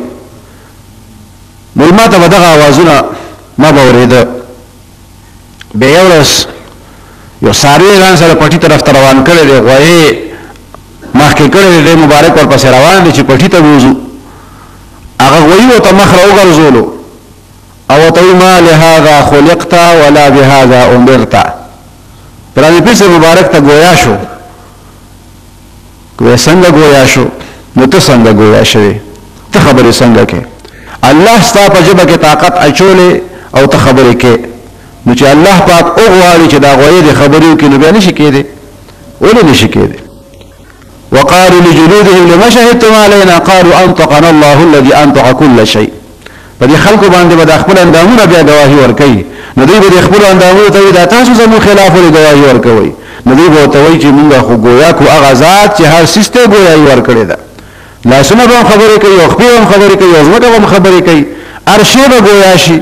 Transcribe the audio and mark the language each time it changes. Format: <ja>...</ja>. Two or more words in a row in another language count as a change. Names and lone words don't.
<ps>نو ما ته به دغه اوازونه ما به اورېده. بیا یو ورځ یو څاروی ځان سره پټي طرف ته روان کړی دی غویې مخکې کړی دی ډېر مبارک ورپسې روان دی چې پټي ته بوځو. هغه غویي ورته مخ راوګرځولو او ورته وایي</ps> <ar>ما لهذا خلقت ولا بهذا امرت.</ar> <ps>قرآن پیر صاحب مبارک ته ګویا شو وی څنګه ګویا شو نو ته څنګه ګویا شوې ته خبرې څنګه کې الله ستا په ژبه کې طاقت اچولې او ته خبرې کې نو چې الله پاک وغواړي چې دا غویې دې خبرې وکړي نو بیا نشي کېدی ولې نشي کېدی.</ps> <ar>وقالوا لجلودهم لما شهدتم علينا قالوا انطقنا الله الذي انطق كل شيء.</ar> <ps>په دې خلکو باندې به د خپل اندامونه بیا ګواهي ورکوي نو دوی به د خپلو اندامونو ته وایي دا تاسو زموږ خلاف ولې ګواهي ورکوئ نو دوی به ورته وایي چې مونږ خو ګویا کړو هغه ذات چې هر څیز ته ګویایي ورکړې ده. لاسونه به هم خبرې کوي او خپې به هم خبرې کوي او ځمکه به هم خبرې کوي هر شی به ګویا شي.</ps>